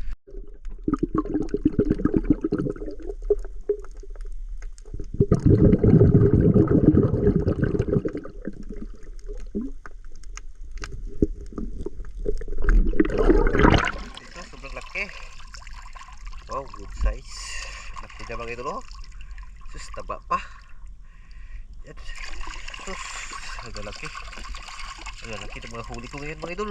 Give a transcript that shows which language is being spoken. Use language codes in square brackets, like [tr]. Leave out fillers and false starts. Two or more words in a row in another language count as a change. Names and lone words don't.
[tl] Ito, sobrang laki. Wow, [en] good size. [tl] Laki na mga idol. Sus, taba pa. Yan. Sus, agak laki. Agak laki ng mga huli ko ngayon mga idol.